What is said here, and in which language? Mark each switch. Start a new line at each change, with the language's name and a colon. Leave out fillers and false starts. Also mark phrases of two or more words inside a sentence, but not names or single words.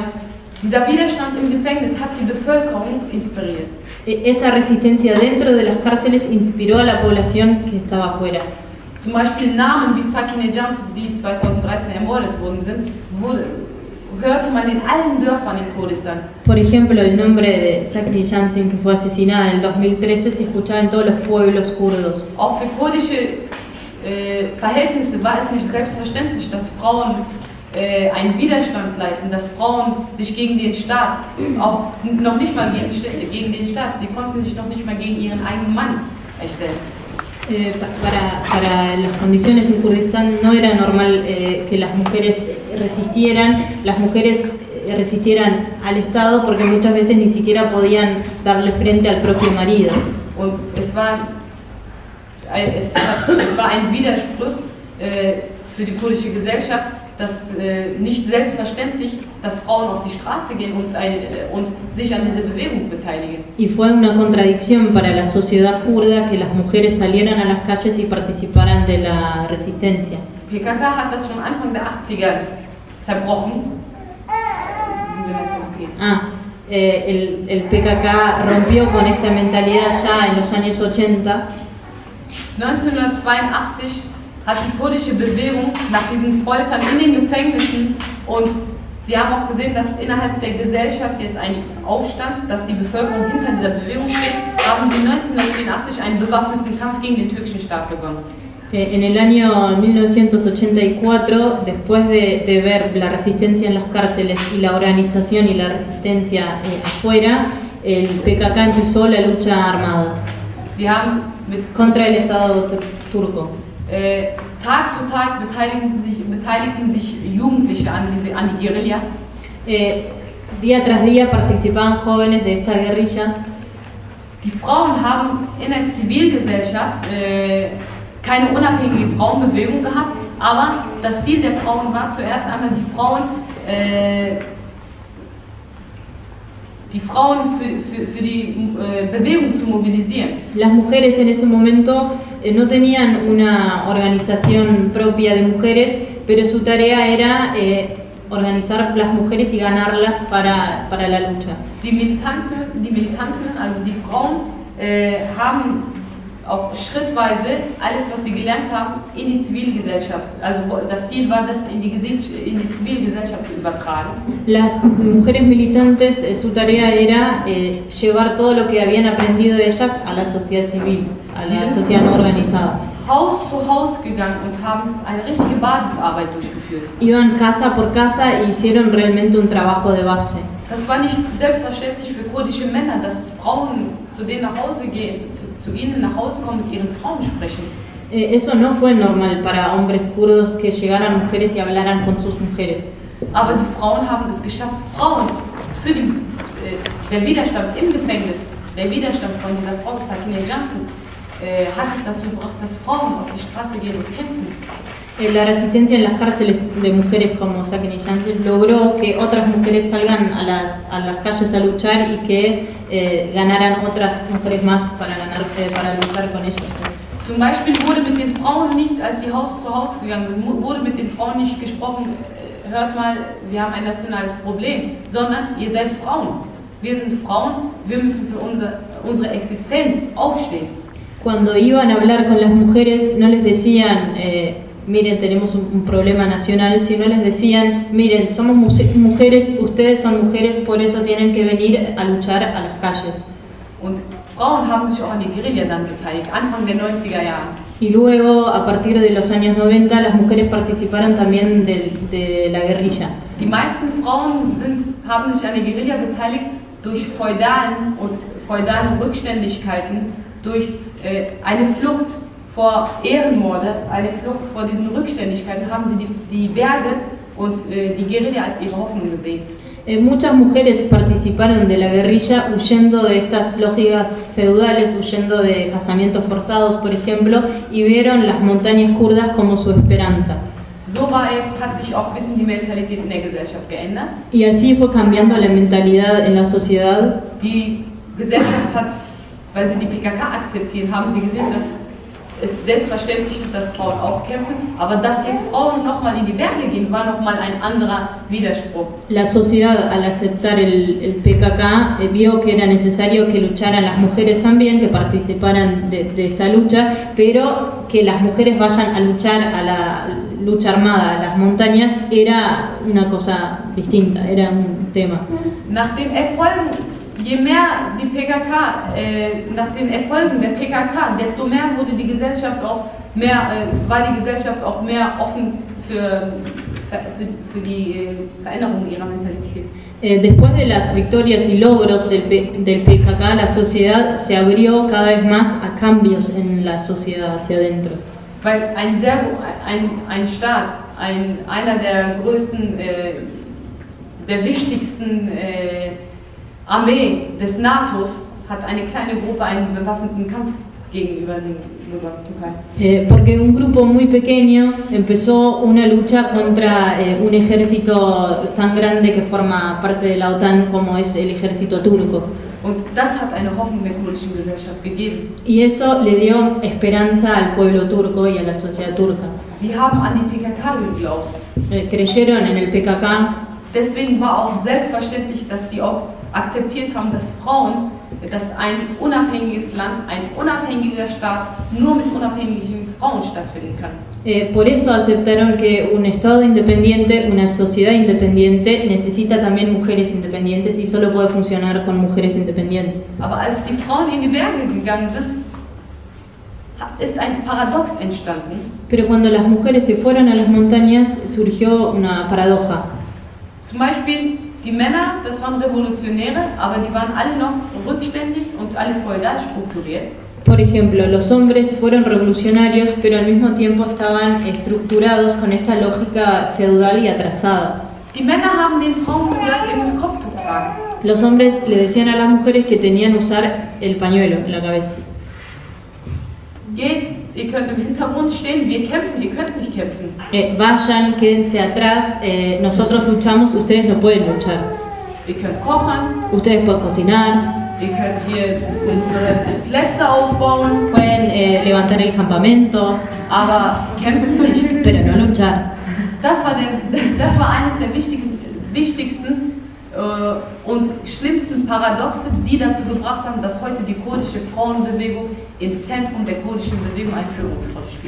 German: Dieser Widerstand im Gefängnis hat die Bevölkerung inspiriert.
Spanish: Esa resistencia dentro de las cárceles inspiró a la población que estaba afuera.
German: Zum Beispiel Namen wie Sakineh Jansis, die 2013 ermordet worden sind, hörte man in allen Dörfern in Kurdistan.
Spanish: Por ejemplo, el nombre de Sakineh Jansin, que fue asesinada en el 2013, se escuchaba en todos los pueblos kurdos.
German: Auch für kurdische Verhältnisse war es nicht selbstverständlich, dass Frauen einen Widerstand leisten, dass Frauen sich gegen den Staat, auch noch nicht mal gegen den Staat, sie konnten sich noch nicht mal gegen ihren eigenen Mann erstellen.
Spanish: Para las condiciones en Kurdistán no era normal que las mujeres resistieran al Estado porque muchas veces ni siquiera podían darle frente al propio marido.
German: Und es war ein Widerspruch für die kurdische Gesellschaft, dass nicht selbstverständlich, dass Frauen auf die Straße gehen und sich an dieser Bewegung beteiligen.
Spanish: Y fue una contradicción para la sociedad kurda que las mujeres salieran a las calles y participaran de la resistencia.
German: PKK hat das schon Anfang der 80er zerbrochen, diese Mentalität.
Spanish: El PKK rompió con esta mentalidad ya en los años 80.
German: 1982 hat die kurdische Bewegung nach diesen Foltern in den Gefängnissen und sie haben auch gesehen, dass innerhalb der Gesellschaft jetzt ein Aufstand, dass die Bevölkerung hinter dieser Bewegung steht, haben sie 1984 einen bewaffneten Kampf gegen den türkischen Staat begonnen.
Spanish: En el año 1984, después de ver la resistencia en las cárceles y la organización y la resistencia afuera, el PKK empezó la lucha armada contra el Estado turco.
German: Tag zu Tag beteiligten sich Jugendliche an die Guerilla.
Spanish: Día tras día participaban jóvenes de esta guerrilla.
German: Die Frauen haben in der Zivilgesellschaft keine unabhängige Frauenbewegung gehabt, aber das Ziel der Frauen war zuerst einmal die Frauen für die Bewegung zu mobilisieren.
Spanish: Las mujeres en ese momento no tenían una organización propia de mujeres, pero su tarea era organizar las mujeres y ganarlas para la lucha.
German: Die Militanten, also die Frauen, haben auch schrittweise alles, was sie gelernt haben, in die Zivilgesellschaft. Also das Ziel war, das in die Zivilgesellschaft zu übertragen.
Spanish: Las mujeres militantes, su tarea era llevar todo lo que habían aprendido de ellas a la sociedad civil, a la sociedad no organizada.
German: Haus zu Haus gegangen und haben eine richtige Basisarbeit durchgeführt.
Spanish: Iban casa por casa e hicieron realmente un trabajo de base.
German: Das war nicht selbstverständlich für kurdische Männer, dass Frauen zu denen nach Hause gehen, zu ihnen nach Hause kommen, mit ihren Frauen sprechen.
Spanish: Eso no fue normal para hombres kurdos que llegaran mujeres y hablaran con sus mujeres.
German: Aber die Frauen haben es geschafft, Frauen für der Widerstand im Gefängnis, der Widerstand von dieser Frau Sakineh Jansis, hat es dazu gebracht, dass Frauen auf die Straße gehen und kämpfen.
Spanish: La resistencia en las cárceles de mujeres como Sakineh Jansis logró que otras mujeres salgan a las calles a luchar y que ganaran otras mujeres más para luchar con ellos.
German: Zum Beispiel wurde mit den Frauen nicht, als sie Haus zu Haus gegangen sind, wurde mit den Frauen nicht gesprochen, hört mal, wir haben ein nationales Problem, sondern ihr seid Frauen. Wir sind Frauen, wir müssen für unsere Existenz aufstehen.
Spanish: Cuando iban a hablar con las mujeres no les decían miren, tenemos un problema nacional, sino les decían, miren, somos mujeres, ustedes son mujeres, por eso tienen que venir a luchar a las calles.
German: Und Frauen haben sich auch an die Guerilla dann beteiligt, Anfang der 90er Jahre.
Spanish: Y luego, a partir de los años 90, las mujeres participaron también de la guerrilla.
German: Die meisten Frauen haben sich an der Guerilla beteiligt durch feudalen Rückständigkeiten, durch eine Flucht vor Ehrenmorde, eine Flucht vor diesen Rückständigkeiten, haben sie die Berge und die Guerilla als ihre Hoffnung gesehen.
Spanish: Muchas mujeres participaron de la guerrilla huyendo de estas lógicas feudales, huyendo de casamientos forzados, por ejemplo, y vieron las montañas kurdas como su esperanza.
German: So hat sich auch ein bisschen die Mentalität in der Gesellschaft geändert.
Spanish: Y así fue cambiando la mentalidad en la sociedad.
German: Die Gesellschaft hat, weil sie die PKK akzeptieren, haben sie gesehen, dass es selbstverständlich ist, dass Frauen auch kämpfen, aber dass jetzt Frauen nochmal in die Berge gehen, war nochmal ein anderer Widerspruch.
Spanish: La sociedad, al aceptar el PKK, vio que era necesario que lucharan las mujeres también, que participaran de esta lucha, pero que las mujeres vayan a luchar a la lucha armada a las montañas era una cosa distinta, era un tema.
German: Nach den Erfolgen, je mehr die PKK, nach den Erfolgen der PKK, desto mehr wurde die Gesellschaft auch war die Gesellschaft auch mehr offen für die Veränderung ihrer Mentalität.
Spanish: Después de las victorias y logros del PKK, la sociedad se abrió cada vez más a cambios en la sociedad hacia adentro.
German: Weil ein Staat, einer der größten, der wichtigsten Armee des NATOs hat eine kleine Gruppe einen bewaffneten Kampf gegenüber der Türkei.
Spanish: Porque un grupo muy pequeño empezó una lucha contra un ejército tan grande que forma parte de la OTAN como es el ejército turco.
German: Und das hat eine Hoffnung der kurdischen Gesellschaft gegeben.
Spanish: Y eso le dio esperanza al pueblo turco y a la sociedad turca.
German: Sie haben an die PKK geglaubt.
Spanish: Creyeron en el PKK.
German: Deswegen war auch selbstverständlich, dass sie auch akzeptiert haben, dass ein unabhängiges Land, ein unabhängiger Staat nur mit unabhängigen Frauen stattfinden kann.
Spanish: Por eso aceptaron que un Estado independiente, una sociedad independiente, necesita también mujeres independientes y solo puede funcionar con mujeres independientes.
German: Aber als die Frauen in die Berge gegangen sind, ist ein Paradox entstanden.
Spanish: Pero cuando las mujeres se fueron a las montañas, surgió una paradoja.
German: Zum Beispiel die Männer, das waren Revolutionäre, aber die waren alle noch rückständig und alle feudal strukturiert.
Spanish: Por ejemplo, los hombres fueron revolucionarios, pero al mismo tiempo estaban estructurados con esta lógica feudal y atrasada.
German: Die Männer haben den Frauen gesagt, ihr müsst Kopftuch tragen.
Spanish: Los hombres le decían a las mujeres que tenían que usar el pañuelo en la cabeza.
German: Geht, ihr könnt im Hintergrund stehen, wir kämpfen, ihr könnt nicht kämpfen.
Spanish: Vayan, quédense atrás, nosotros luchamos, ustedes no pueden luchar.
German: Ihr könnt kochen.
Spanish: Ustedes pueden cocinar.
German: Ihr könnt hier unsere Plätze aufbauen.
Spanish: Pueden levantar el campamento.
German: Aber kämpft nicht.
Spanish: Pero no luchar.
German: Das war eines der wichtigsten und schlimmsten Paradoxe, die dazu gebracht haben, dass heute die kurdische Frauenbewegung im Zentrum der kurdischen Bewegung eine Führungsrolle spielt.